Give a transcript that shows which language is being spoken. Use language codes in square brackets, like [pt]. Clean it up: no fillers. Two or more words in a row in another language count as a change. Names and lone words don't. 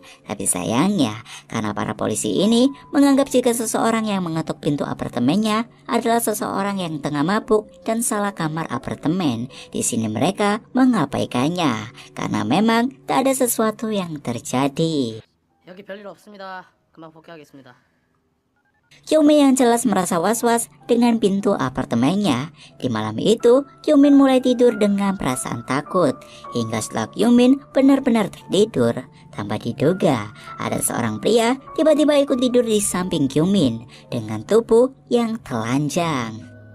[id] Tapi sayangnya, karena para polisi ini menganggap jika seseorang yang mengetuk pintu apartemennya adalah seseorang yang tengah mabuk dan salah kamar apartemen, di sini mereka mengabaikannya karena memang tak ada sesuatu yang terjadi. [ko] 여기 별일 없습니다. 금방 복귀하겠습니다. [id] Kyung Min yang jelas merasa was-was dengan pintu apartemennya. Di malam itu, Kyung Min mulai tidur dengan perasaan takut. Hingga setelah Kyung Min benar-benar tertidur, tanpa diduga, ada seorang pria tiba-tiba ikut tidur di samping Kyung Min dengan tubuh yang telanjang.